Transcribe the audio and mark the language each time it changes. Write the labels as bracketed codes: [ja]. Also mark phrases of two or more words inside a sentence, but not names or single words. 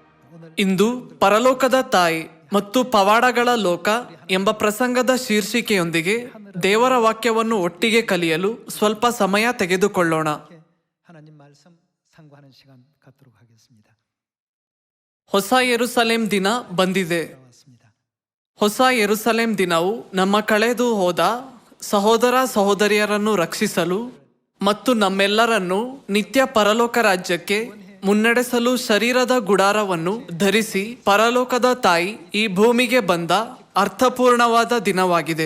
[kn] ಇಂದು ಪರಲೋಕದ ತಾಯಿ ಮತ್ತು ಪವಾಡಗಳ ಲೋಕ ಎಂಬ ಪ್ರಸಂಗದ ಶೀರ್ಷಿಕೆಯೊಂದಿಗೆ ದೇವರ ವಾಕ್ಯವನ್ನು ಒಟ್ಟಿಗೆ ಕಲಿಯಲು ಸ್ವಲ್ಪ ಸಮಯ ತೆಗೆದುಕೊಳ್ಳೋಣ. [ko] 하나님 말씀 상고하는 시간 갖도록 하겠습니다. [kn] ಹೊಸ ಯೆರೂಸಲೇಮ್ ದಿನ ಬಂದಿದೆ. ಹೊಸ ಯೆರೂಸಲೇಮ್ ದಿನವು ನಮ್ಮ ಕಳೆದು ಹೋದ ಸಹೋದರ ಸಹೋದರಿಯರನ್ನು ರಕ್ಷಿಸಲು ಮತ್ತು ನಮ್ಮೆಲ್ಲರನ್ನು ನಿತ್ಯ ಪರಲೋಕ ರಾಜ್ಯಕ್ಕೆ ಮುನ್ನಡೆಸಲು ಶರೀರದ ಗುಡಾರವನ್ನು ಧರಿಸಿ ಪರಲೋಕದ ತಾಯಿ ಈ ಭೂಮಿಗೆ ಬಂದ ಅರ್ಥಪೂರ್ಣವಾದ ದಿನವಾಗಿದೆ.